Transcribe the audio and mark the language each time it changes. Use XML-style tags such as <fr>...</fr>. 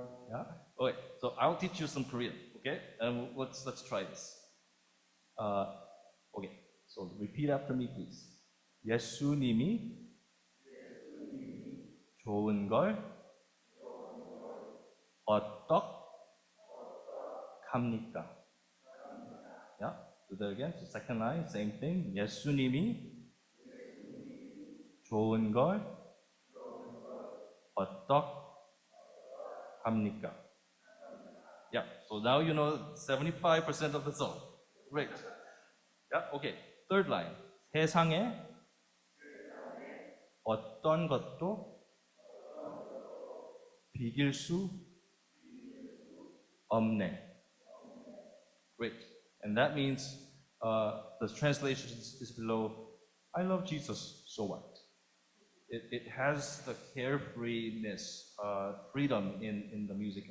<en>Yeah? Okay, so I'll teach you some Korean, okay? And let's try this. Okay, so repeat after me, please.</en> <ko>예수님이 좋은 걸 어떡합니까?</ko> <en>Yeah, do that again. So second line, same thing.</en> <ko>예수님이 좋은 걸 어떡합니까?</ko> <en>Yeah, so now you know 75% of the song. Great. Yeah, okay. Third line.</en> <ko>세상에 어떤 것도 비길 수 없네.</ko> <en>Great. And that means the translation is below, I love Jesus, so what? It has the carefreeness, freedom in the music.</en>